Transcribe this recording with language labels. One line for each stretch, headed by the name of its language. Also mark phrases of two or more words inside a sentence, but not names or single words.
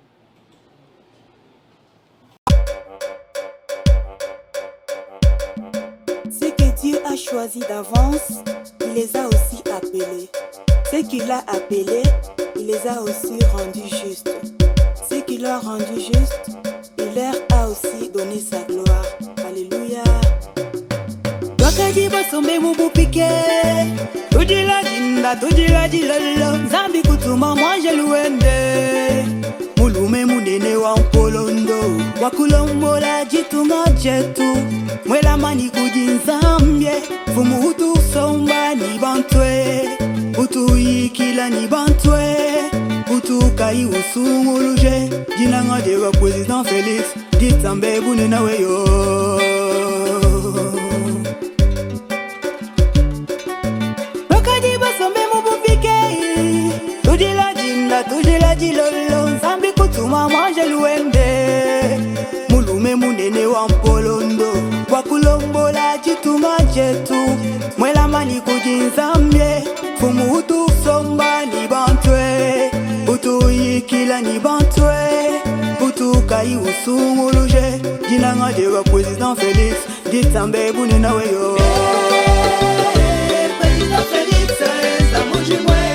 French: Ce que Dieu a choisi d'avance, il les a aussi appelés. Ce qu'il a appelés, il les a aussi rendus justes. Ce qu'il a rendu juste, il leur a aussi donné sa gloire. Alléluia.
Chokwe: Wakadi basombe mubupike, tujila jinda, tujila jilolo. Zambi kutuma mwanje luende, mulume munene wa mpolondo. Wakulombola jitunga jetu, mwela mani kujinzambye. Fumu utu somba ni bantwe, utu ikila ni bantwe. Utu kai usunguluje, jinanga dewa président Félix, ditambe bune nawe yo. Tujila jilolo, zambi kutuma mwanje luende. Mulume munene wa mpolondo, wakulombola jitunga jetu. Mwela mani kujinzambye, fumu utu somba ni bantwe. Utu ikila ni bantwe, utu kai usunguluje. Jinanga dewa président Félix, ditambe bune nawe yo. Président Félix, zamujimwe.